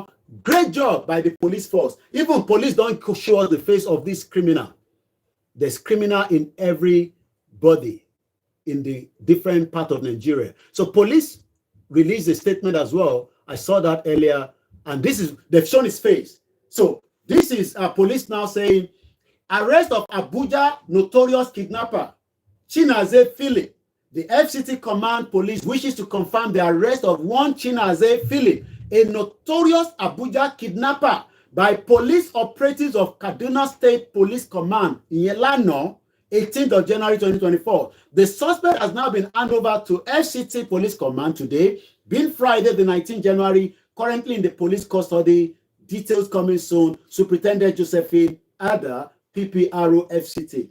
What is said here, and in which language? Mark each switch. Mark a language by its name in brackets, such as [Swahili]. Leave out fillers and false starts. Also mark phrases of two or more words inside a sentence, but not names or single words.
[English] Great job by the police force. Even police don't show us the face of this criminal. There's criminal in everybody in the different part of Nigeria. So police released a statement as well. I saw that earlier. And this is, they've shown his face. So this is police now saying, arrest of Abuja notorious kidnapper, Chinaze Philip. The FCT Command Police wishes to confirm the arrest of one Chinaze Philip, a notorious Abuja kidnapper by police operatives of Kaduna State Police Command in Yelano, 18th of January 2024. The suspect has now been handed over to FCT Police Command today, being Friday, the 19th January, currently in the police custody. Details coming soon. Superintendent Josephine Ada, PPRO FCT.